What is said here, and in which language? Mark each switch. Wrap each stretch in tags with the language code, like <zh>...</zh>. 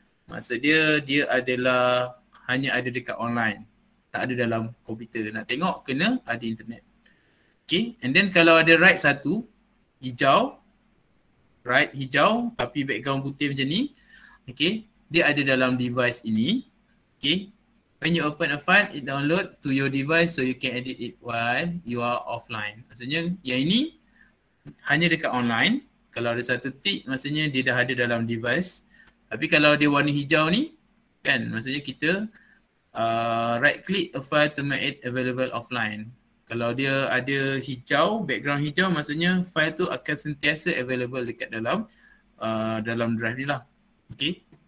<ms>Maksud dia adalah hanya ada dekat online. Tak ada dalam komputer. Nak tengok kena ada internet. Okay,</ms> <en>and then</en> <ms>kalau ada right satu, hijau, right hijau tapi background putih macam ni. Okay, dia ada dalam device ini.</ms> <en>Okay, when you open a file, it download to your device so you can edit it while you are offline.</en> <ms>Maksudnya yang ini hanya dekat online. Kalau ada satu tick, maksudnya dia dah ada dalam device. Tapi kalau dia warna hijau ni, kan, maksudnya kita</ms> <en>right click a file to make it available offline.</en> <ms>Kalau dia ada hijau, background hijau, maksudnya file tu akan sentiasa available dekat dalam dalam drive ni lah. Okay.</ms>